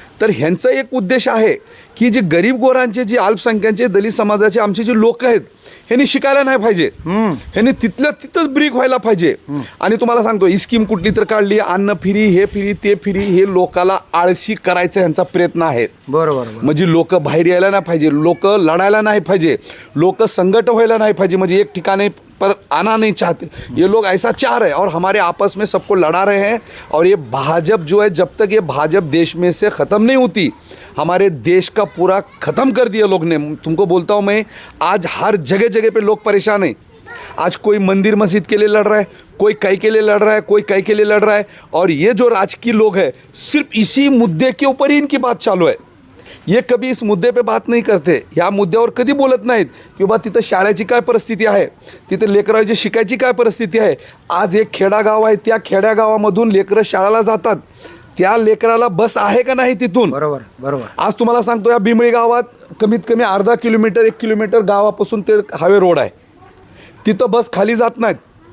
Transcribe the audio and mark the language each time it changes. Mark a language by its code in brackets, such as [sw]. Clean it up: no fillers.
[mr] तर ह्यांचा एक उद्देश आहे की जे गरीब गोरांचे, जे अल्पसंख्याकांचे, दलित समाजाचे आमचे जे लोक आहेत ह्यांनी शिकायला नाही पाहिजे, ह्यांनी तिथल्या तिथंच ब्रीक व्हायला पाहिजे. आणि तुम्हाला सांगतो, ही स्कीम कुठली तर काढली, अन्न फ्री, हे फ्री, ते फ्री, हे लोकाला आळशी करायचा ह्यांचा प्रयत्न आहे. बरोबर. म्हणजे लोक बाहेर यायला नाही पाहिजे, लोक लढायला नाही पाहिजे, लोक संघट व्हायला नाही पाहिजे. म्हणजे एक ठिकाणी [hi] पर आना नहीं चाहते, ये लोग ऐसा चाह रहे हैं और हमारे आपस में सबको लड़ा रहे हैं. और ये भाजप जो है, जब तक ये भाजप देश में से ख़त्म नहीं होती, हमारे देश का पूरा ख़त्म कर दिया लोग ने. तुमको बोलता हूँ मैं, आज हर जगह जगह पे लोग परेशान हैं. आज कोई मंदिर मस्जिद के लिए लड़ रहा है, कोई कई के लिए लड़ रहा है, कोई कई के लिए लड़ रहा है. और ये जो राजकीय लोग हैं, सिर्फ इसी मुद्दे के ऊपर ही इनकी बात चालू है. ये कभी इस मुद्दे पे बात नहीं करते, [mr] ह्या मुद्द्यावर कधी बोलत नाहीत की बाबा तिथं शाळेची काय परिस्थिती आहे, तिथे लेकरांची शिकायची काय परिस्थिती आहे. आज एक खेडागाव आहे, त्या खेड्यागावामधून लेकरं शाळेला जातात, त्या लेकराला बस आहे का नाही तिथून. बरोबर. आज तुम्हाला सांगतो, या बिमळी गावात कमीत कमी अर्धा किलोमीटर 1 किलोमीटर गावापासून ते हायवे रोड आहे, तिथं बस खाली जात नाहीत.